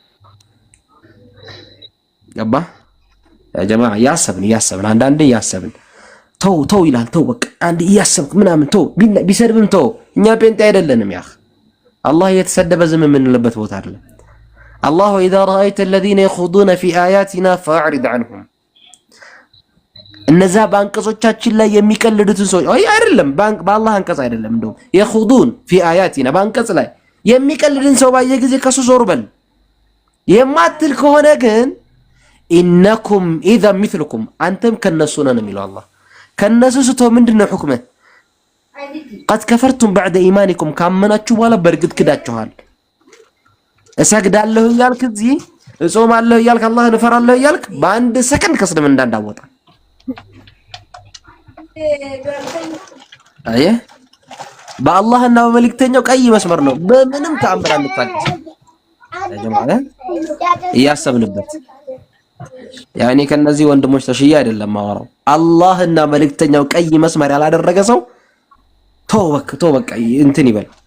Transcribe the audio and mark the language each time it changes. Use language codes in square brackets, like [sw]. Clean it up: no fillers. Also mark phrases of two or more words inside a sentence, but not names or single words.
[am] ገባ ያ ጀማዓ ያሰብን አንዳንዴ ያሰብን ተው ይላል ተው በቃ አንድ ያሰብክ ምናምን ተው ቢሰድብም ተው እኛ ጴንጤ አይደለንም ያ አላህ የተሰደበ ዝም የምንልበት ቦታ አይደለም አላህ [ar] وإذا رأيت الذين يخوضون في آياتنا فأعرض عنهم [am] እነዛ ባንቀጾቻችን ላይ የሚቀልዱትን ሰው አይደለም በአላህ አንቀጽ አይደለም እንደው [ar] يخوضون في آياتنا [am] ባንቀጽ ላይ የሚቀልድን ሰው ባየ ጊዜ ከሱ ዞር በል የማትል ከሆነ ግን [ar] إنكم إذا مثلهم [am] አንተም ከነሱ ነን የሚለው አላህ ከነሱ ስቶ ምንድነው ሁክመ [ar] قد كفرتم بعد ايمانكم [am] ካመናችሁ በኋላ በርግጥ ክዳችኋል እሰግዳለሁ እያልክ እዚህ እጾማለሁ እያልክ አላህን እፈራለሁ እያልክ በአንድ ሰከንድ ከስልም እንዳንዳወጣ አየ በአላህና በመልእክተኛው ቀይ መስመር ነው በምንም ተአምር አንታገስ ለጀማዓ እያሰብንበት ያኔ ከነዚህ ወንድሞች ተሽያ አይደለም ማወራው አላህና መልእክተኛው ቀይ መስመር ያላደረገ ሰው ተው በቃ እንትን ይበል